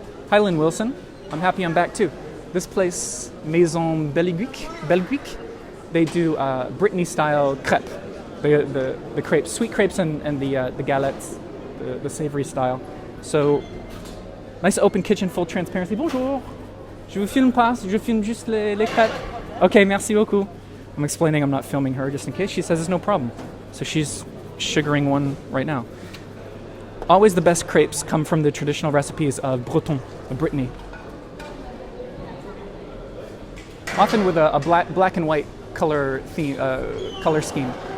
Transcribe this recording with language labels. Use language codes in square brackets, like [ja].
[en] Hi, Lynn Wilson. I'm happy I'm back too. This place, Maison Belgique, they do Brittany-style crêpes, the crepes, sweet crepes and the galettes, the savory style. So, nice open kitchen, full transparency. [fr] Bonjour. Je vous filme pas, je filme juste les crêpes. Okay, merci beaucoup. [en] I'm explaining I'm not filming her just in case. She says it's no problem. So she's sugaring one right now. Always the best crepes come from the traditional recipes of Breton, of Brittany. Often with a black and white color scheme.